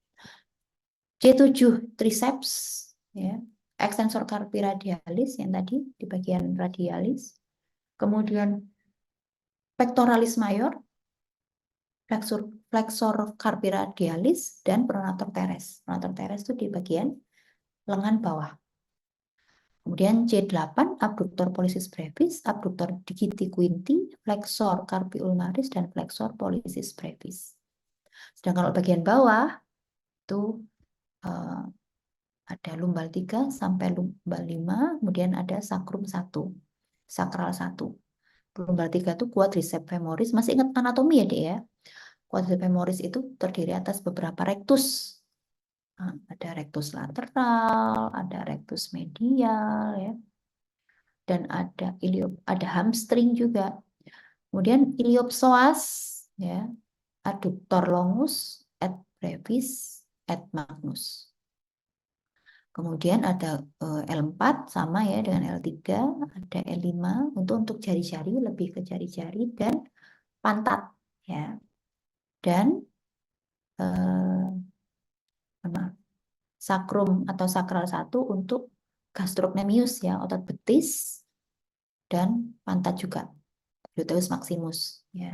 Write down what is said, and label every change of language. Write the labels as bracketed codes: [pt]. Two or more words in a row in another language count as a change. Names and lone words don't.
[id] C7 triceps, ya, [la] extensor carpi radialis [id] yang tadi di bagian radialis. [la] Kemudian pectoralis major, flexor carpi radialis, dan pronator teres. Pronator teres [id] itu di bagian lengan bawah. [la] Kemudian C8, abductor pollicis brevis, abductor digiti quinti, flexor carpi ulnaris, dan flexor pollicis brevis. [id] Sedangkan kalau bagian bawah itu ada lumbal 3 sampai lumbal 5, kemudian ada sacrum 1, sakral 1. Lumbal 3 itu [la] quadriceps femoris. [id] Masih ingat anatomi ya, Dek ya? [la] Quadriceps femoris [id] itu terdiri atas beberapa rectus. Nah, ada rectus lateral, ada rectus medial, ya. Dan ada hamstring juga. Kemudian iliopsoas, ya, [la] adductor longus, et brevis, et magnus. [id] Kemudian ada L4 sama ya dengan L3, ada L5 untuk jari-jari, lebih ke jari-jari dan pantat, ya. Dan sakrum atau sakral 1 untuk gastrocnemius, ya, otot betis, dan pantat juga, [la] gluteus maximus, [id] ya.